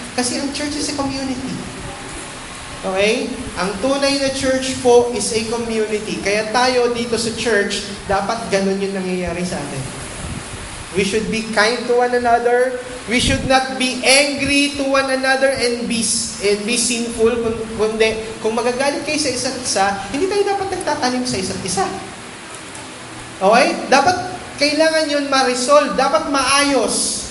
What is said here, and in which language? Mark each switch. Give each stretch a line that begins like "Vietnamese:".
Filipino: Kasi ang
English: church is a community. Okay?
Filipino: Ang tunay na church po
English: is a community.
Filipino: Kaya tayo dito sa church, dapat ganun yung nangyayari sa atin.
English: We should be kind to one another. We should not be angry to one another and be sinful.
Filipino: Kundi, kung magagalit kayo sa isa't isa, hindi tayo dapat nagtatanim sa isa't isa. Okay? Dapat, kailangan yun ma-resolve. Dapat maayos.